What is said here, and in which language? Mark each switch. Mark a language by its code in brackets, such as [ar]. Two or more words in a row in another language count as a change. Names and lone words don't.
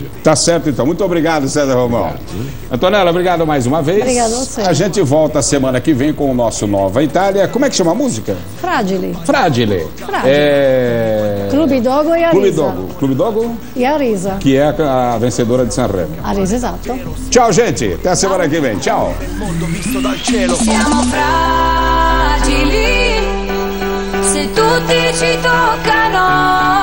[pt] Tá certo, então. Muito obrigado, César Romão. Antonella, obrigado mais uma vez. Obrigado a você. A gente volta semana que vem com o nosso Nova Itália. Como é que chama a música? Fragile. Fragile. Clube Dogo e Clube Arisa. Dogo. Clube Dogo, E Arisa. que é a vencedora de Sanremo. [it] Arisa, esatto. [pt] Tchau, gente. Até a semana que vem. Tchau. [it] Siamo fragili, se tutti ci toccano.